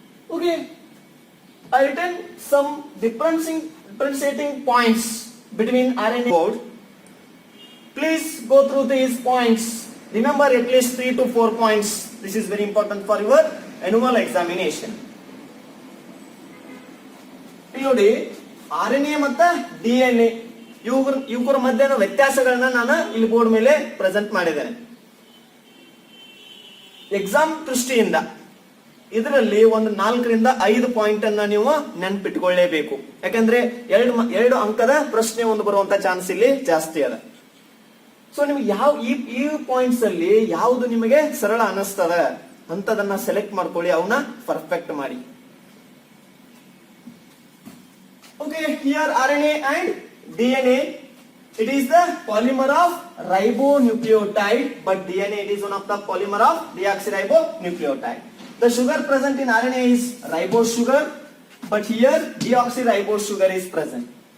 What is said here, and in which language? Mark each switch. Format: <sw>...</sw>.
<en>Okay, I written some differentiating points between RNA code. Please go through these points. Remember at least 3 to 4 points. This is very important for your annual examination.</en> <kn>ನೋಡಿ, RNA ಮತ್ತು DNA ಇವುಗಳ ಮಧ್ಯೆ ವ್ಯತ್ಯಾಸಗಳನ್ನ ನಾನು ಇಲ್ಲಿ board ಮೇಲೆ present ಮಾಡಿದ್ದೇನೆ. Exam ದೃಷ್ಟಿಯಿಂದ ಇದರಲ್ಲಿ ಒಂದು 4 ರಿಂದ 5 ಪಾಯಿಂಟ್ ಅನ್ನ ನೀವು ನೆನಪಿಟ್ಕೊಳ್ಳೇಬೇಕು. ಯಾಕಂದ್ರೆ 2 ಅಂಕದ ಪ್ರಶ್ನೆ ಒಂದು ಬರುವಂತ ಚಾನ್ಸ್ ಇಲ್ಲಿ ಜಾಸ್ತಿ ಅದ. ಸೊ ನಿಮ್ಗೆ ಈ ಪಾಯಿಂಟ್ಸ್ ಅಲ್ಲಿ ಯಾವುದು ನಿಮಗೆ ಸರಳ ಅನಿಸ್ತದ ಅಂತದನ್ನ ಸೆಲೆಕ್ಟ್ ಮಾಡ್ಕೊಳ್ಳಿ, ಅವನ್ನ ಪರ್ಫೆಕ್ಟ್ ಮಾಡಿ.</kn> <en>Okay, here RNA and DNA, it is the polymer of ribonucleotide, but DNA, it is one of the polymer of deoxyribonucleotide. The sugar present in RNA is ribose sugar, but here deoxyribose sugar is present.</en>